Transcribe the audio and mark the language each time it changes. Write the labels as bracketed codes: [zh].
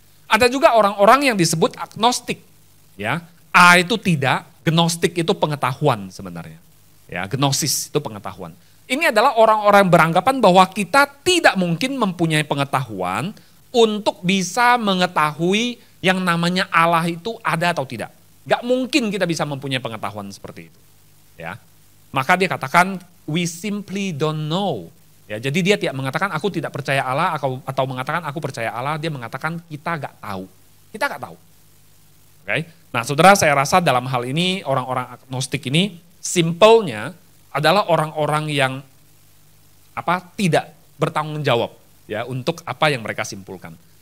[id] Ada juga orang-orang yang disebut agnostik. Ya, A itu tidak, gnostik itu pengetahuan sebenarnya. Ya, gnosis itu pengetahuan. Ini adalah orang-orang beranggapan bahwa kita tidak mungkin mempunyai pengetahuan untuk bisa mengetahui yang namanya Allah itu ada atau tidak. Gak mungkin kita bisa mempunyai pengetahuan seperti itu. Ya, maka dia katakan [en] we simply don't know. [id] Ya, jadi dia tidak mengatakan aku tidak percaya Allah atau mengatakan aku percaya Allah. Dia mengatakan kita gak tahu. Kita gak tahu. Okay? Nah, saudara, saya rasa dalam hal ini orang-orang agnostik ini simpelnya adalah orang-orang yang tidak bertanggung jawab ya untuk apa yang mereka simpulkan.